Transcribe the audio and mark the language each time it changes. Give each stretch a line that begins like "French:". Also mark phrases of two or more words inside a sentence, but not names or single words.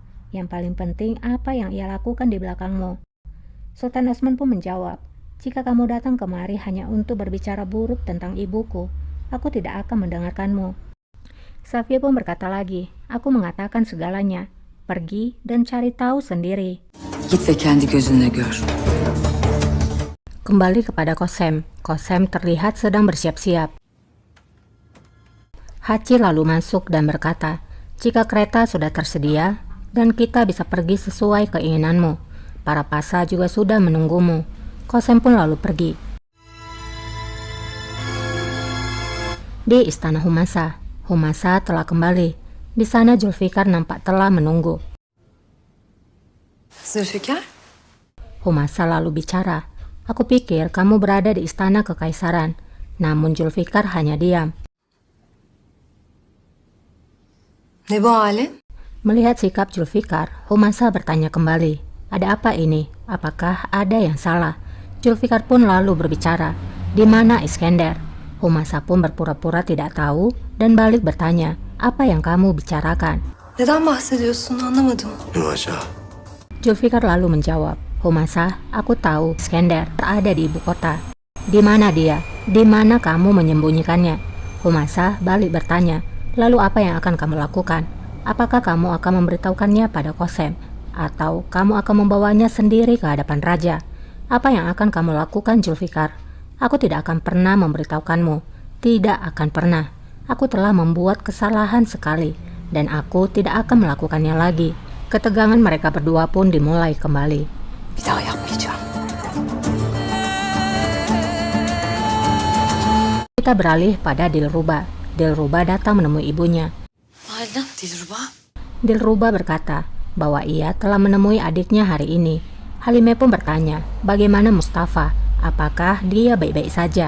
Indonesian: Yang paling penting apa yang ia lakukan di belakangmu." Sultan Osman pun menjawab, "Jika kamu datang kemari hanya untuk berbicara buruk tentang ibuku, aku tidak akan mendengarkanmu." Safiya pun berkata lagi, "Aku mengatakan segalanya. Pergi dan cari tahu sendiri."
Turkish: Git ve kendi gözünle gör.
Indonesian: Kembali kepada Qasem. Qasem terlihat sedang bersiap-siap. Haci lalu masuk dan berkata, "Jika kereta sudah tersedia dan kita bisa pergi sesuai keinginanmu, para pasa juga sudah menunggumu." Qasem pun lalu pergi. Di istana Humasa, Humasa telah kembali. Di sana Zulfikar nampak telah menunggu. Zülfikar? Humasa lalu bicara, "Aku pikir kamu berada di istana kekaisaran." Namun Zulfikar hanya diam.
Turkish: Ne bu halin?
Indonesian: Melihat sikap Zulfikar, Humasa bertanya kembali, "Ada apa ini? Apakah ada yang salah?" Zulfikar pun lalu berbicara, "Di mana Iskender?" Humasa pun berpura-pura tidak tahu dan balik bertanya, "Apa yang kamu bicarakan?"
Turkish: Neden bahsediyorsun anlamadım. Nuaca.
Indonesian: Zulfikar lalu menjawab, "Humasa, aku tahu Iskender berada di ibu kota." "Di mana dia? Di mana kamu menyembunyikannya?" Humasa balik bertanya, "Lalu apa yang akan kamu lakukan? Apakah kamu akan memberitahukannya pada Qasem? Atau kamu akan membawanya sendiri ke hadapan raja? Apa yang akan kamu lakukan, Zulfikar?" "Aku tidak akan pernah memberitahukanmu. Tidak akan pernah. Aku telah membuat kesalahan sekali, dan aku tidak akan melakukannya lagi." Ketegangan mereka berdua pun dimulai kembali.
Turkish: Bir daha yapmayacağım.
Indonesian: Kita beralih pada Dilruba. Dilruba datang menemui ibunya.
Turkish: Validem Dilruba.
Indonesian: Dilruba berkata bahwa ia telah menemui adiknya hari ini. Halimah pun bertanya, "Bagaimana Mustafa? Apakah dia baik-baik saja?"